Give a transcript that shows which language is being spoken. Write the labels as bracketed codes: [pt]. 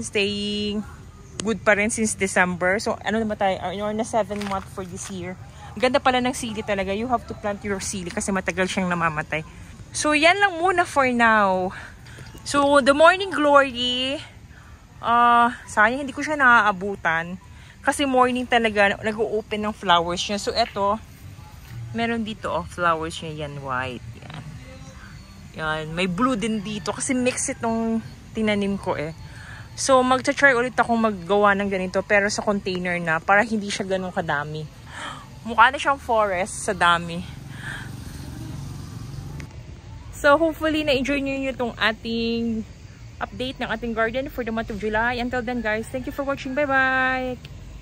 [en] Staying good [tl] pa rin [en] since December. [tl] So, ano naman tayo? Or na 7 month for this year. Ganda pala ng sili talaga. [en] You have to plant your [tl] sili kasi matagal siyang namamatay. So, yan lang muna [en] for now. So, the morning glory, [tl] sayang hindi ko siya naaabutan. Kasi morning talaga, nag-o-open ng flowers niya. So, eto, meron dito, flowers niya yan, white. Yan. Yan, may blue din dito. Kasi mix itong tinanim ko eh. So, mag-try ulit akong maggawa ng ganito, pero sa container na, para hindi siya ganun kadami. Mukha na siyang forest sa dami. [en] So, hopefully, [tl] na-enjoy nyo itong ating update ng ating garden [en] for the month of July. Until then, guys, thank you for watching. Bye-bye!